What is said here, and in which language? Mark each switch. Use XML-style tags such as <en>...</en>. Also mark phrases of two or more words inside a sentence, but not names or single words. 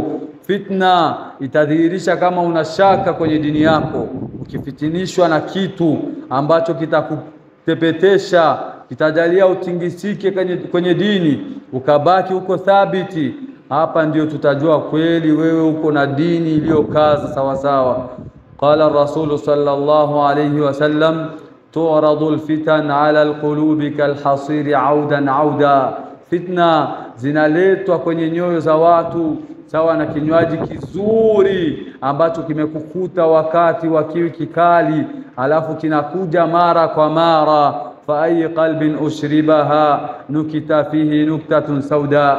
<sw>Fitna itadhihirisha kama una shaka kwenye dini yako. Ukifitinishwa na kitu ambacho kitakutepetesha, kitajalia utingisike kwenye dini, ukabaki uko thabiti, hapa ndio tutajua kweli wewe uko na dini iliyokaza sawa sawa.</sw> <ar>قال رسول صلى الله عليه وسلم تعرض الفتن على القلوب كالحصير عودا عودا.</ar> <sw>Fitna zinaletwa kwenye nyoyo za watu sawa na kinywaji kizuri ambacho kimekukuta wakati wa kiu kikali, alafu kinakuja mara kwa mara.</sw> <ar>فأي قلب أشربها نكت فيه نكتة سوداء.</ar>